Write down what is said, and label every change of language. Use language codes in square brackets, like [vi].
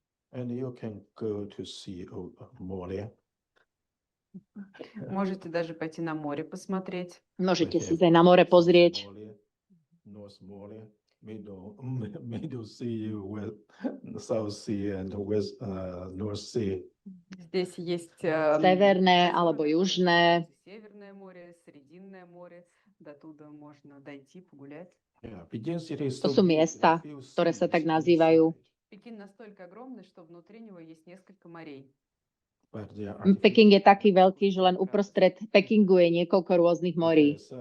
[en] And you can go to see море. [ru] Можете даже пойти на море посмотреть. [sk] Môžete si aj na more pozrieť. [en] North море, Middle Sea, South Sea and West North Sea. [ru] Здесь есть [sk] Severné alebo južné. [ru] Северное море, Срединное море. До туда можно дойти, погулять. [sk] To sú miesta, ktoré sa tak nazývajú. [ru] Пекин настолько огромный, что внутри него есть несколько морей. [sk] Peking je taký veľký, že len uprostred Pekingu je niekoľko rôznych morí.